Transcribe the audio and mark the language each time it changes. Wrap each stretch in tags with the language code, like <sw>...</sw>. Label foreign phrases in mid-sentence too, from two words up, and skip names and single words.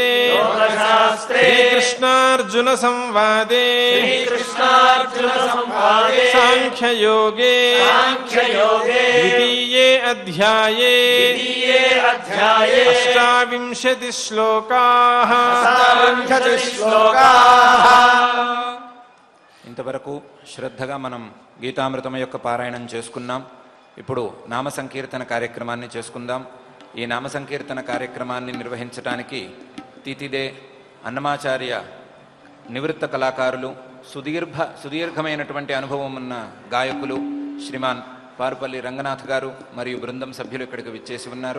<sa>योगशास्त्रे श्रीकृष्णार्जुन संवादे श्रीकृष्णार्जुनसंवादे सांख्ययोगे सांख्ययोगे द्वितीये अध्याये द्वितीये अध्याये 28 श्लोकाः శ్లోకాః</sa> <te>ఇంతవరకు శ్రద్ధగా మనం గీతామృతం యొక్క పారాయణం చేసుకున్నాం. ఇప్పుడు నామ సంకీర్తన కార్యక్రమాన్ని చేసుకుందాం. ఈ నామ సంకీర్తన కార్యక్రమాన్ని నిర్వహించడానికి తితిదే అన్నమాచార్య నివృత్త కళాకారులు, సుదీర్ఘమైనటువంటి అనుభవం ఉన్న గాయకులు శ్రీమాన్ పారుపల్లి రంగనాథ్ గారు మరియు బృందం సభ్యులు ఇక్కడికి విచ్చేసి ఉన్నారు.</te>